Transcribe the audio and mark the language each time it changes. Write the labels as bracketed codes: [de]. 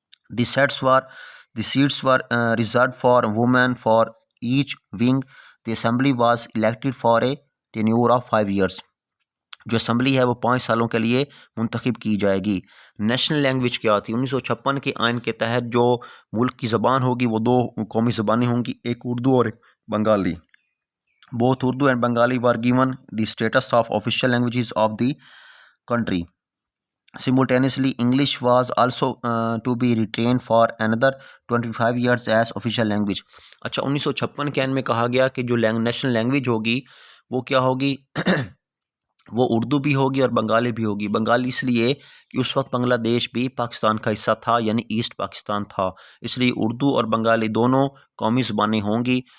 [en] The seats were reserved for women for each wing. The assembly was elected for a tenure of 5 years. [ur] جو assembly ہے وہ 5 سالوں کے لیے منتخب کی جائے گی. نیشنل لینگویج کیا تھی؟ 1956 کے آئین کے تحت جو ملک کی زبان ہوگی وہ 2 قومی زبانیں ہوں گی، ایک اردو اور ایک Bengali. [en] Both Urdu and Bengali were given the status of official languages of the country. Simultaneously, English was also to be retained for another 25 years as official language. [ur] اچھا 1956 کے آئین میں کہا گیا کہ جو نیشنل لینگویج ہوگی وہ کیا ہوگی؟ وہ اردو بھی ہوگی اور بنگالی بھی ہوگی. بنگالی اس لیے کہ اس وقت بنگلہ دیش بھی پاکستان کا حصہ تھا، یعنی ایسٹ پاکستان تھا، اس لیے اردو اور بنگالی دونوں قومی زبانیں ہوں گی.